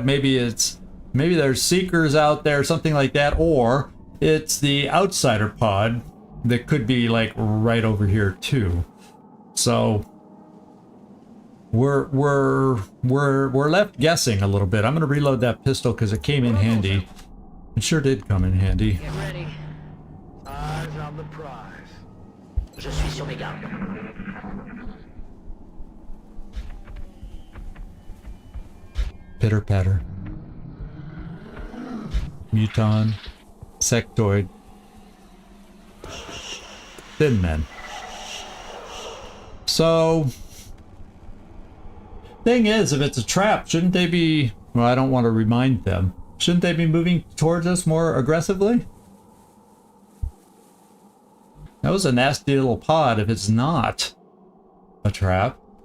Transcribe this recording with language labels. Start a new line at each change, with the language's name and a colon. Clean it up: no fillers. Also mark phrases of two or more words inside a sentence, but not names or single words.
English: Maybe there's seekers out there, something like that, or it's the outsider pod that could be like right over here too. So we're left guessing a little bit. I'm gonna reload that pistol because it came in handy. It sure did come in handy. Get ready. Eyes on the prize.
French: Je suis sur mes gardes.
English: Pitter patter. Muton. Sectoid. Thin men. So, thing is, if it's a trap, shouldn't they be... Well, I don't want to remind them. Shouldn't they be moving towards us more aggressively? That was a nasty little pod if it's not a trap.